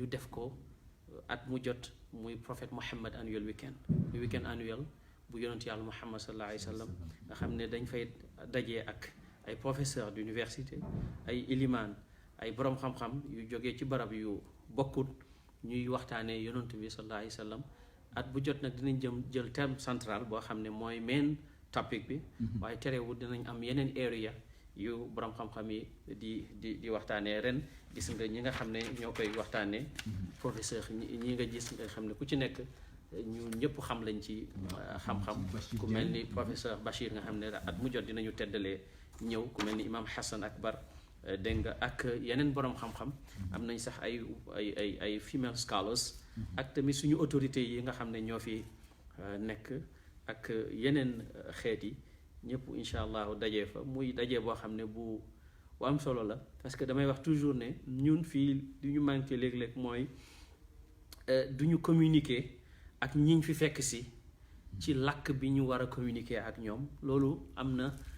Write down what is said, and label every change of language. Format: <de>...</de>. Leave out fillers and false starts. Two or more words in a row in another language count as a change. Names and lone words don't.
<wo>def ko at mu jot muy prophète Muhammad</wo> <en>annual weekend</en> <wo>muy</wo> <fr>weekend annuel</fr> <wo>bu yonent yàlla Muhammad</wo> <ar>صلى الله عليه وسلم</ar> <wo>nga xam ne dañ fay dajee ak ay</wo> <fr>professeurs d'université</fr> <wo>ay ilimaan ay borom xam-xam yu jógee ci barab yu bokkut ñuy waxtaanee yonent bi</wo> <ar>صلى الله عليه وسلم</ar> <wo>at bu jot nag dinañ jël thème central boo xam ne mooy</wo> <en>main topic</en> <wo>bi waaye terewul dinañ am yeneen area yu borom xam-xam yi di waxtaanee ren gis nga ñi nga xam ne ñoo koy waxtaanee professeur ñi nga gis nga xam ne ku ci nekk ñu ñëpp xam lañ ci xam-xam ku mel ni professeur Bachir nga xam ne at mu jot dinañu teddalee ñëw ku mel ni imam Hassan Akbar dégg nga ak yeneen borom xam-xam am nañ sax ay</wo> <en>female scholars</en> <wo>ak tamit suñu autorités yi nga xam ne ñoo fi nekk ak yeneen xeet yi ñëpp</wo> <ar>إن شاء الله</ar> <wo>dajee fa muy dajee boo xam ne bu am solo la</wo> <fr>parce que</fr> <wo>damay wax toujours ne ñun fii li ñu manqué léeg-léeg mooy du ñu communiquer ak ñiñ fi fekk si ci làkk bi ñu war a communiquer ak ñoom loolu am na</wo>